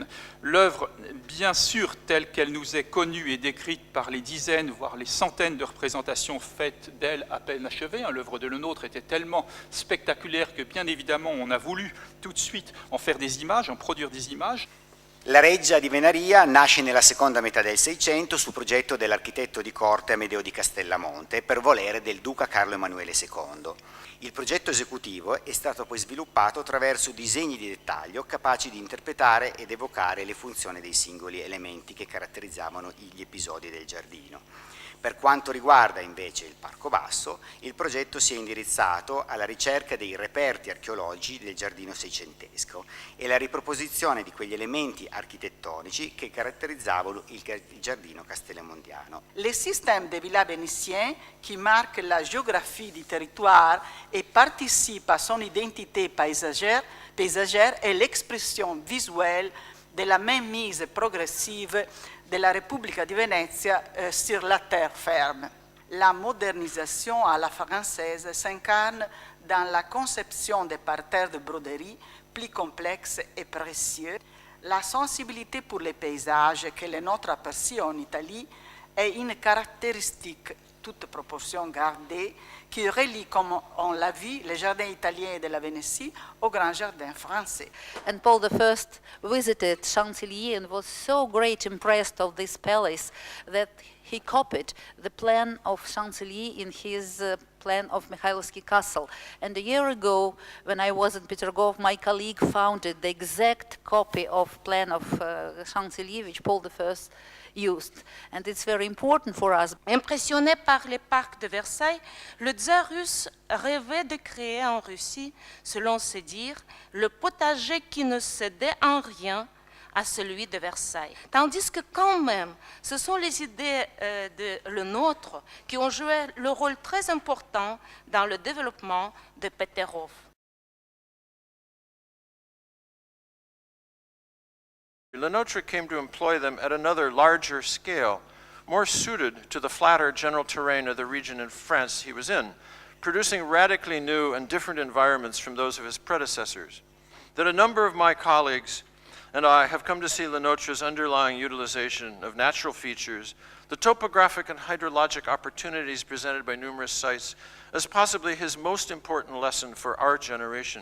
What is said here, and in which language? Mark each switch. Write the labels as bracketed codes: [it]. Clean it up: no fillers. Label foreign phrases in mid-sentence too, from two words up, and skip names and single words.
[fr] L'œuvre, bien sûr, telle qu'elle nous est connue et décrite par les dizaines, voire les centaines de représentations faites d'elle à peine achevées. L'œuvre de Le Nôtre était tellement spectaculaire que, bien évidemment, on a voulu tout de suite en faire des images, en produire des images. [it] La Reggia di Venaria nasce nella seconda metà del Seicento su progetto dell'architetto di corte Amedeo di Castellamonte per volere del duca Carlo Emanuele II. Il progetto esecutivo è stato poi sviluppato attraverso disegni di dettaglio capaci di interpretare ed evocare le funzioni dei singoli elementi che caratterizzavano gli episodi del giardino. Per quanto riguarda invece il Parco Basso, il progetto si è indirizzato alla ricerca dei reperti archeologici del giardino seicentesco e la riproposizione di quegli elementi architettonici che caratterizzavano il giardino castellamontiano. [fr] Le système des villas vénitiens qui marque la géographie du territoire et participe à son identité paysagère est l'expression visuelle de la mainmise progressive de la Repubblica di Venezia sur la terre ferme. La modernisation à la française s'incarne dans la conception des parterres de broderie plus complexes et précieux. La sensibilité pour les paysages que Le Nôtre aperçut en Italie est une caractéristique, toute proportion gardée, qui relie, comme on l'a vu, les jardins italiens de la Vénétie au grand jardin français. [en] And Paul I visited Chantilly and was so great impressed of this palace that he copied the plan of Chantilly in his plan of Mikhailovsky Castle. And a year ago, when I was in Petergov, my colleague found the exact copy of plan of Chantilly, which Paul I used. And it's very important for us. [fr] Impressionné par les parcs de Versailles, le tsar russe rêvait de créer en Russie, selon ses dires, le potager qui ne cédait en rien à celui de Versailles. Tandis que quand même, ce sont les idées de Le Nôtre qui ont joué le rôle très important dans le développement de Peterhof. [en] Le Nôtre came to employ them at another larger scale, more suited to the flatter general terrain of the region in France he was in, producing radically new and different environments from those of his predecessors. That a number of my colleagues and I have come to see Le Nôtre's underlying utilization of natural features, the topographic and hydrologic opportunities presented by numerous sites, as possibly his most important lesson for our generation.